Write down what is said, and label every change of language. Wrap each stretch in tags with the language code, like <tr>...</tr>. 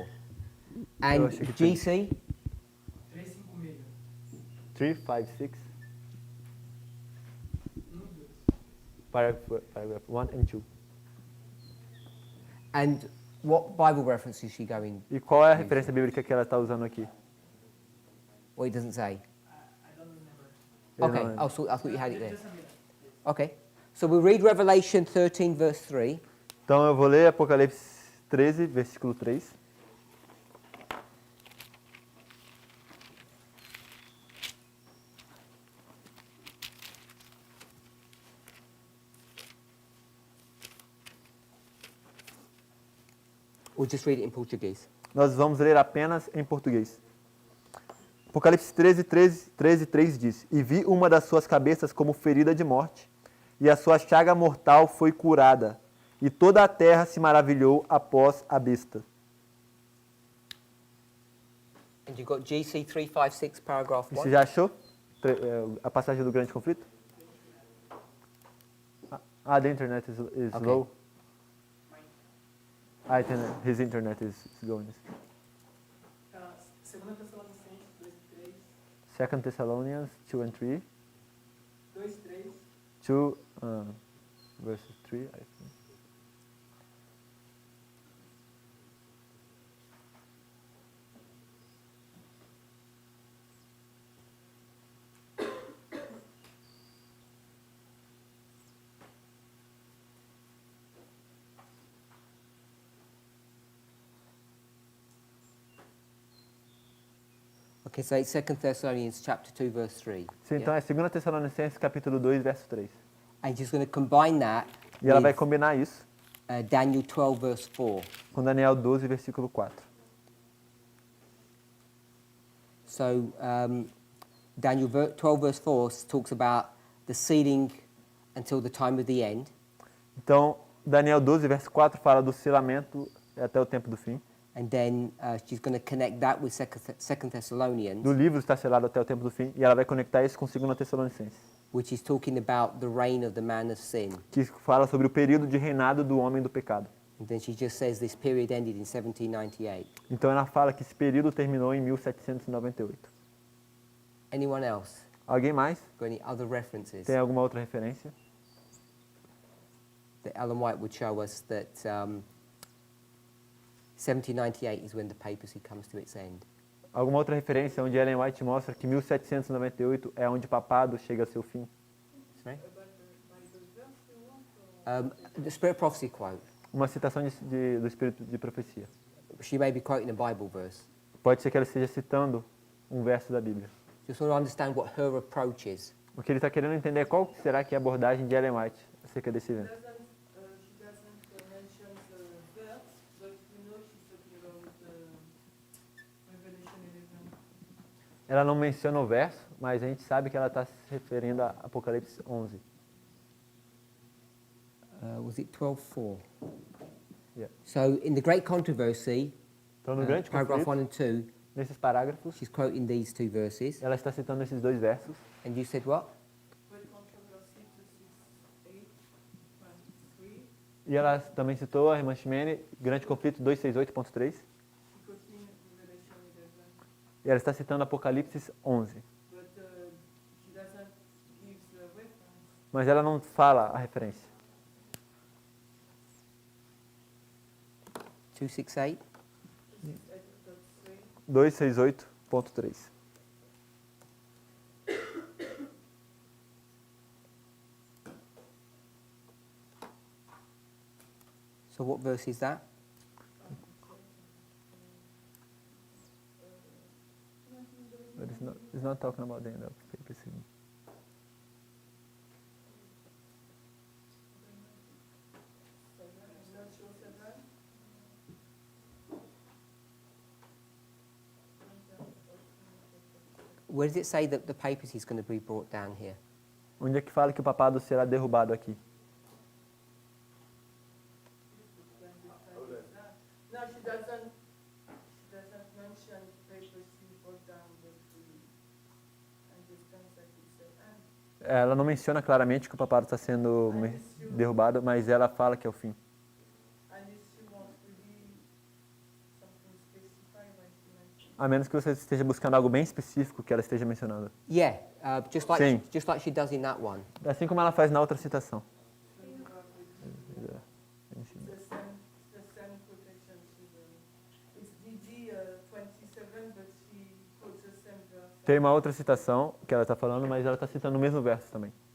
<pt>Eu</pt> <en>And</en> <pt>achei que</pt> <en>GC? 3, 5, 6. Paragraph 1 and 2. And what Bible reference is she going?</en> <pt>E qual é a referência bíblica que ela está usando aqui?</pt> <en>Well, it doesn't say.</en> <pt>Ele</pt> <en>Okay,</en> <pt>não lembra.</pt> <en>I thought you had it there. Okay, so we'll read Revelation 13, verse 3.</en> <pt>Então eu vou ler Apocalipse 13, versículo 3.</pt> <en>Or just read it in Portuguese.</en> <pt>Nós vamos ler apenas em português. Apocalipse 13:3 diz: E vi uma das suas cabeças como ferida de morte, e a sua chaga mortal foi curada, e toda a terra se maravilhou após a besta.</pt> <en>And you've got GC 356, paragraph</en> <pt>Você</pt> <en>1.</en> <pt>já achou a passagem do grande conflito?</pt> <en>The internet is Okay. low. His internet is going. 2 Thessalonians 2 and 3. 2 verses 3, I think. Okay, so it's 2 Thessalonians chapter 2, verse 3.</en> <pt>Sim, então é 2 Tessalonicenses capítulo 2, verso 3.</pt> <en>And she's going to combine that</en> <pt>E ela vai</pt> <en>with</en> <pt>combinar isso</pt> <en>Daniel 12, verse 4.</en> <pt>com Daniel 12, versículo 4.</pt> <en>So Daniel 12, verse 4 talks about the sealing until the time of the end.</en> <pt>Então, Daniel 12, verso 4 fala do selamento até o tempo do fim.</pt> <en>And then she's going to connect that with 2 Thessalonians.</en> <pt>Do livro está selado até o tempo do fim. E ela vai conectar isso com 2 Tessalonicenses.</pt> <en>which is talking about the reign of the man of sin.</en> <pt>que fala sobre o período de reinado do homem do pecado.</pt> <en>And then she just says this period ended in 1798.</en> <pt>Então ela fala que esse período terminou em 1798.</pt> <en>Anyone else?</en> <pt>Alguém mais?</pt> <en>Got any other references?</en> <pt>Tem alguma outra referência?</pt> <en>That Ellen White would show us that 1798 is when the papacy comes to its end.</en> <pt>Alguma outra referência onde Ellen White mostra que 1798 é onde o papado chega ao seu fim?</pt> <en>Sorry? The Spirit Prophecy quote.</en> <pt>Uma citação do Espírito de Profecia.</pt> <en>She may be quoting a Bible verse.</en> <pt>Pode ser que ela esteja citando um verso da Bíblia.</pt> <en>Just want to understand what her approach is.</en> <pt>O que ele está querendo entender é qual será que é a abordagem de Ellen White acerca desse evento.</pt> <en>She doesn't mention the verse, but we know she's talking about Revelation 11.</en> <pt>Ela não menciona o verso, mas a gente sabe que ela está se referindo a Apocalipse 11.</pt> <en>Was it 12:4? Yeah. So in the Great Controversy,</en> <pt>Então, no grande</pt> <en>paragraph 1</en> <pt>conflito,</pt> <en>and 2,</en> <pt>nesses parágrafos,</pt> <en>she's quoting these two verses.</en> <pt>ela está citando esses dois versos.</pt> <en>And you said what? Great controversy 268.3.</en> <pt>E ela também citou a irmã Ximene, Grande Conflito 268.3.</pt> <en>She quoting Revelation 11,</en> <pt>E ela está citando Apocalipse 11.</pt> <en>but she doesn't give the reference.</en> <pt>Mas ela não fala a referência.</pt> <en>268? 268.3. 268.3. So what verse is that? But it's not talking about the end of papacy. I'm not sure 7. Where does it say that the papacy is going to be brought down here?</en> <pt>Onde é que fala que o papado será derrubado aqui?</pt> <en>No, she doesn't mention papacy brought down, but we understand that it's the end.</en> <pt>Ela não menciona claramente que o papado está sendo derrubado, mas ela fala que é o fim.</pt> <en>Unless you want really something specified like you mentioned.</en> <pt>A menos que você esteja buscando algo bem específico que ela esteja mencionando.</pt> <en>Yeah,</en> <pt>Sim.</pt> <en>just like she does in that one.</en> <pt>Assim como ela faz na outra citação.</pt> <en>The same quotation. It's DD 27, but she quotes the same verse.</en> <pt>Tem uma outra citação que ela está falando, mas ela está citando o mesmo verso também.</pt>